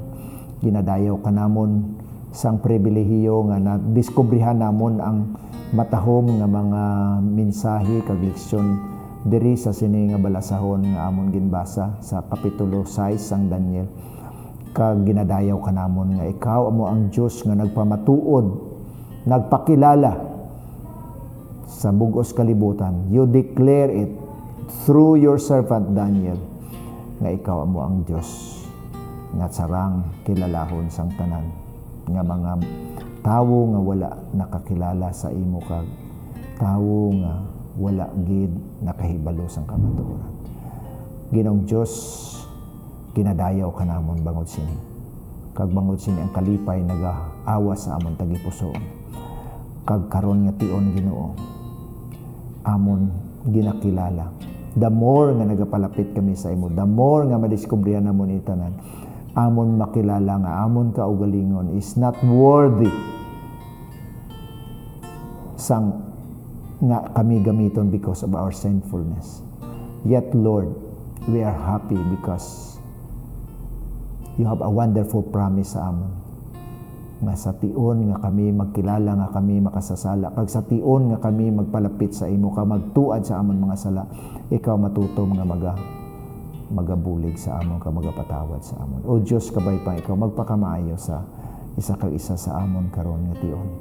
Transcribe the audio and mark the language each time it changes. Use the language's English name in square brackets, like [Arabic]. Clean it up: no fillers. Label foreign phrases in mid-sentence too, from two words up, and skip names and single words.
[Hiligaynon] Ginadayaw ka namon sang pribilehiyo nga nadiskubrihan namon ang matahom nga mga mensahe kag leksyon diri sa sini nga balasahon nga amon ginbasa sa kapitulo 6 sang Daniel. Kag ginadayaw ka namon nga ikaw amo ang Dios nga nagpamatuod, nagpakilala sa bugos kalibutan. [English] You declare it through your servant Daniel [Hiligaynon] nga ikaw amo ang Dios nga sarang kilalahon sang tanan nga mga tawo nga wala nakakilala sa imo kag tawo nga wala gid nakahibalo sang kamatuoran. Ginong Dios, ginadayaw ka namon bangod sini. Kag bangod sini ang kalipay nagaawa sa amon tagipusoon. Kag karon nga tion Ginoo, amon ginakilala. [English] The more [Hiligaynon] nga nagapalapit kami sa imo, [English] the more [Hiligaynon] nga madiskubrihan namon itanan, amon makilala nga amon kaugalingon [English] is not worthy [Hiligaynon] sang nga kami gamiton [English] because of our sinfulness. Yet Lord, we are happy because you have a wonderful promise [Hiligaynon] sa amon nga sa tion nga kami magkilala nga kami makasasala, kag sa tion nga kami magpalapit sa imo ka magtuad sa amon mga sala, ikaw matutom nga magabulig sa amon ka magapatawad sa amon. O Dios, kabay pa ikaw magpakamaayo sa isa kag isa sa amon karon nga tion.